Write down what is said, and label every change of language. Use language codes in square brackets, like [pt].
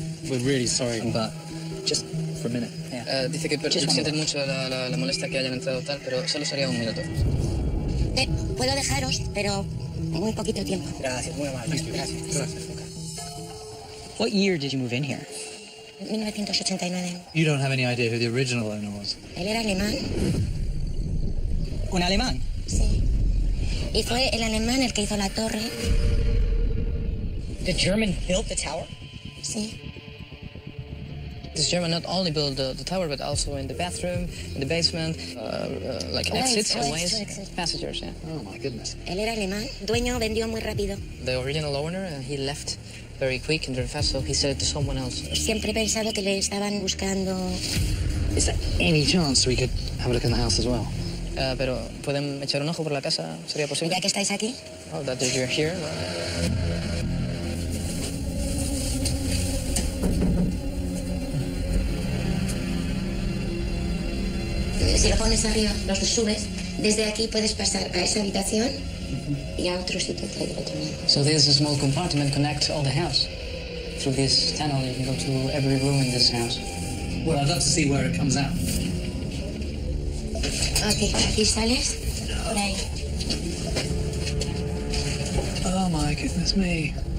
[en] We're really sorry, but just for a minute. Yeah. [es] Dice que sienten mucho la molestia que hayan entrado tal, pero solo sería un minuto. Puedo dejaros, pero muy poquito tiempo. Gracias, muy amable. Gracias. [en] What year did you move in here? 1989. You don't have any idea who the original owner was? [es] Él era alemán. ¿Un alemán? Sí. Y fue el alemán el que hizo la torre. [en] The German built the tower? [es] Sí. [en] This German not only built the tower, but also in the bathroom, in the basement, like exits and ways, passengers, yeah. Oh my goodness. [es] Él era alemán. Dueño vendió muy rápido. [en] The original owner, he left very quick and very fast, so he sold it to someone else. [es] Siempre he pensado que le estaban buscando. [en] Is there any chance we could have a look in the house as well? [es] Pero pueden echar un ojo por la casa, ¿sería posible? Ya que estáis aquí. [en] Oh, that you're here. [es] Si lo pones arriba, lo subes. Desde aquí puedes pasar a esa habitación y a otro sitio del otro lado. [en] So there's a small compartment connect all the house. Through this tunnel, you can go to every room in this house. Well, I'd love to see where it comes out. [es] Ok, aquí sales. Por ahí. [en] Oh my goodness me.